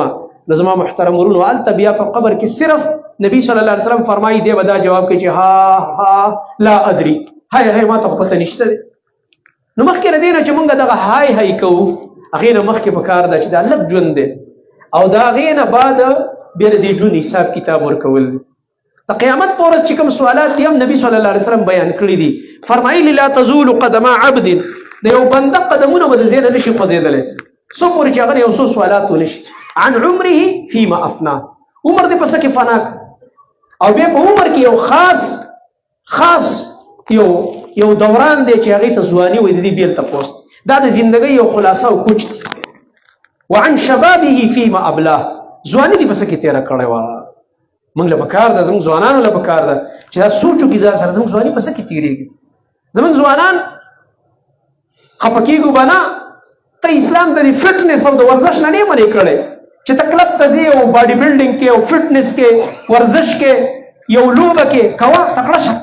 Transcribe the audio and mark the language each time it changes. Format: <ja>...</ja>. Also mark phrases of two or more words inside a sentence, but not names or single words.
<ps>نو زما محترم ورونو هلته بیا په قبر کې صرف نبی</ps> <ar>صلی الله علیه وسلم</ar> <ps>فرمایي دی به دا جواب کوي چې ها</ps> <ar>لا ادري،</ar> <ps>هی ما ته خو پته نشته دی. نو مخکې له دې نه چې مونږ دغه هی کوو هغې نه مخکې په کار ده چې دا لږ ژوند دی او د هغې نه بعد بیا د دې ژوند حساب کتاب ورکول دی. د قیامت په ورځ چې کوم سوالات دي هم نبي</ps> <ar>صلی الله علیه وسلم</ar> <ps>بیان کړي دي. فرمایلي</ps> <ar>لا تزول قدما عبد،</ar> <ps>د یو بنده قدمونه به د ځای نه نشي خوځېدلی څو پورې چې هغه نه یو څو سوالات ونه شي.</ps> <ar>عن عمره فيما افنا،</ar> <ps>عمر دې په څه کې فنا او بیا په عمر کې یو خاص یو دوران دی چې هغې ته ځواني وایي، د دې بېل تپوس دا د زندګۍ یو خلاصه او کوچ دی.</ps> <ar>وعن شبابه فيما ابلاه،</ar> <ps>ځواني دې په څه کې تېره کړې وه. موږ له پکار ده، زموږ ځوانانو له پکار ده چې دا سوچ وکړي ځان سره زموږ ځواني په څه کې تېرېږي. زموږ ځوانان خفه کېږو به نه، ته اسلام د دې فټنس او د ورزش نه نه منې کړی چې ته کلب ته ځې او</ps> <en>body building</en> <ps>کې او فټنس کې ورزش کې یو لوبه کې کوه تکړه شه.</ps>